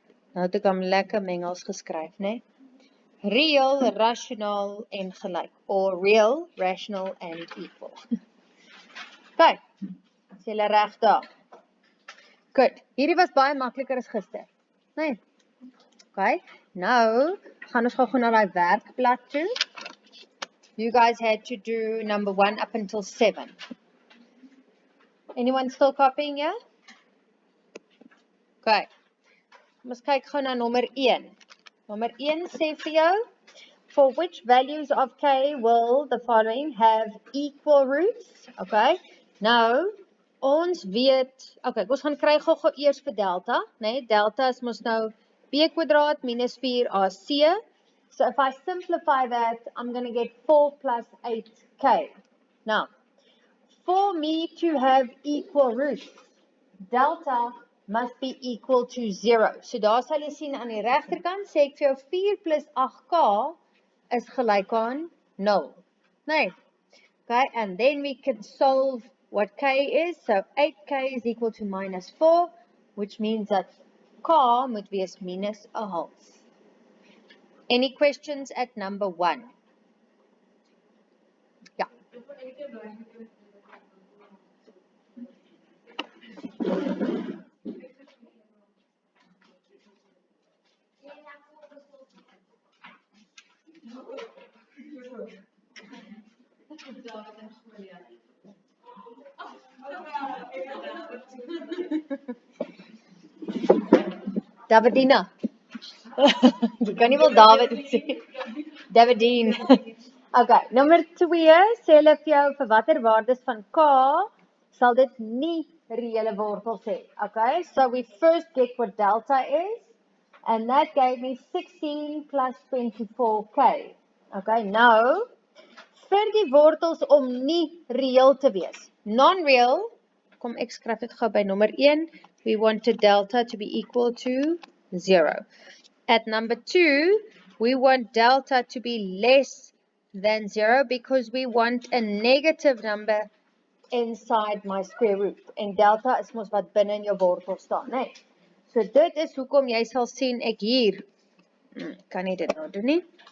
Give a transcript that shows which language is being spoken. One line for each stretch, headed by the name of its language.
Afrikaans: Nou het ek hom lekker mengels geskryf, né? Real, rational en gelyk.
English: Or real, rational and equal.
Afrikaans: Okay. Is julle reg daar? Goed. Hierdie was baie makliker as gister. Nee. Okay. Nou gaan ons gou na daai werkblad toe.
English: You guys had to do number 1 up until 7. Anyone still copying here?
Afrikaans: Okay. Ons kyk gou na nommer 1. Nommer 1 sê vir jou,
English: for which values of k will the following have equal roots?
Afrikaans: Okay. Nou, ons weet, okay, ons gaan kry gou eers vir delta, né? Delta is mos nou b kwadraat minus 4ac.
English: So if I simplify that, I'm going to get 4 plus 8k. Now, for me to have equal roots, delta must be equal to 0.
Afrikaans: So daar sal jy sien aan die regterkant sê ek vir jou 4 plus 8k is gelyk aan 0. Nee.
English: Okay, and then we can solve what k is. So 8k is equal to minus 4, which means that k
Afrikaans: moet wees
English: minus 1/2. Any questions at number 1?
Afrikaans: Ja. Davidina. Jy kan nie wel David sê. Davidine. Okay, nommer 2 sê hulle vir jou vir watter waardes van k sal dit nie reële wortels hê.
English: Okay, so we first get what delta is, and that gave me 16 plus 24k.
Afrikaans: Okay, nou vir die wortels om nie reëel te wees. Non-real, kom ek skryf dit gou by nommer 1.
English: We wanted delta to be equal to 0. At number 2, we want delta to be less than 0 because we want a negative number inside my square root.
Afrikaans: En delta is mos wat binne in jou wortel staan, né? So dit is hoekom jy sal sien ek hier kan nie dit nou doen nie.